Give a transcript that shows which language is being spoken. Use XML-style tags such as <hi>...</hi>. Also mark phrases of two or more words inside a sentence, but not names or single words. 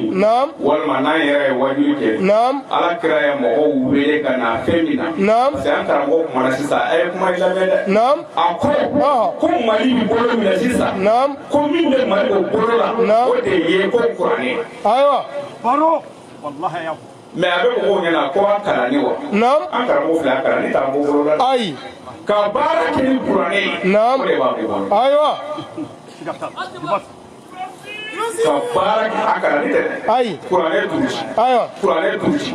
<bm>naam walima n'an yɛrɛ ye wajuli kɛ naam ala kira ye mɔgɔw wele ka na fɛn min na naam</bm> <fr>parce que</fr> <bm>an karamɔgɔ kumana sisan a ye kuma in lamɛn dɛ naam a ko mali bi bolo minɛ sisan naam ko min bɛ mali o bolo la o de ye ko kuranɛ ayiwa</bm> <ar>بارو والله يا أبو</ar> <bm>mɛ a bɛ mɔgɔw ɲɛna ko an kalanni wa naam an karamɔgɔ filɛ an kalanni t'an bolo la ayi ka baara kɛ ni kuranɛ ye naam o de b'an bolo ayiwa ka baara kɛ a kalanni tɛ dɛ ayi kuranɛ durusi ayiwa kuranɛ durusi</bm>